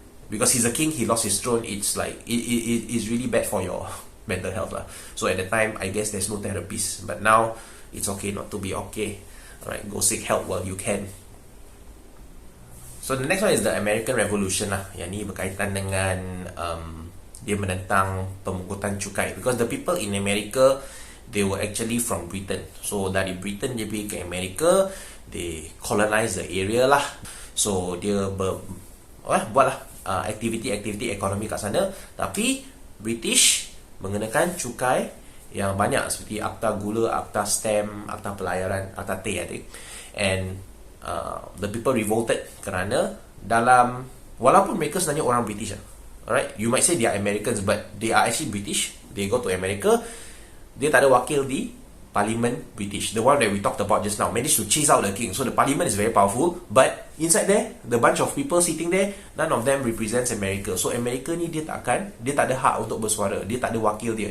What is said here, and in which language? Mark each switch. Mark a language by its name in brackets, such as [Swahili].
[English] Because he's a king, he lost his throne. It's like, it's really bad for your mental health lah. So at the time, I guess there's no therapies. But now, it's okay not to be okay. Alright, go seek help while you can. So the next one is the American Revolution lah. [Malay] Yang ni berkaitan dengan dia menentang pemungutan cukai. [English] Because the people in America, they were actually from Britain. [Malay] So dari Britain dia pergi ke America, [English] they colonize the area lah. [Malay] So dia buatlah aktiviti-aktiviti ekonomi kat sana. Tapi British mengenakan cukai yang banyak, seperti akta gula, akta stamp, akta pelayaran, akta teh, [English] I think. And the people revolted [Malay] kerana walaupun mereka sebenarnya orang British, [English] alright, you might say they are Americans, but they are actually British. They go to America, [Malay] dia tak ada wakil di Parliament British, [English] the one that we talked about just now, managed to chase out the king. So the parliament is very powerful, but inside there, the bunch of people sitting there, none of them represents America. [Malay] So America ni dia tak ada hak untuk bersuara, dia tak ada wakil dia.